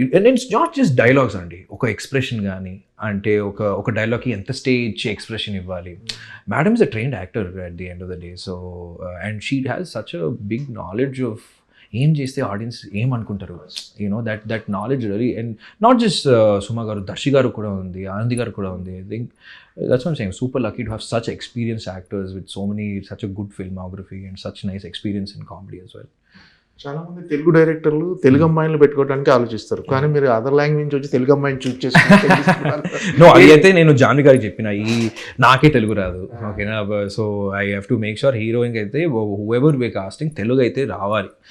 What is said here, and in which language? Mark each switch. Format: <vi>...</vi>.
<en>and it's not just dialogues</en> <te>అండి, ఒక expression కానీ, అంటే ఒక డైలాగ్కి ఎంత స్టేజ్ ఎక్స్ప్రెషన్ ఇవ్వాలి.</te> <en>Madam is a trained actor at the end of the day. So and she has such a big knowledge of</en> <te>ఏం చేస్తే audience ఏమనుకుంటారు,</te> <en>That knowledge really.</en> <te>And not just సుమా గారు, దర్శి గారు కూడా ఉంది, ఆనంది గారు కూడా ఉంది.</te> <en>I think that's what I'm saying, super lucky to have such experienced actors with such a good filmography and such nice experience in comedy as well.</en> <te>చాలా మంది తెలుగు డైరెక్టర్లు తెలుగు అమ్మాయిలు పెట్టుకోవడానికి ఆలోచిస్తారు, కానీ మీరు అదర్ లాంగ్వేజ్ వచ్చి తెలుగు అమ్మాయిని చూస్ చేసుకుంటారు. నో, అది అయితే నేను జాన్వి గారికి చెప్పిన, నాకే తెలుగు రాదు, ఓకేనా.</te> <en>so I have to make sure</en> <te>heroine అయితే హూఎవర్ వే కాస్టింగ్ తెలుగు అయితే రావాలి.</te>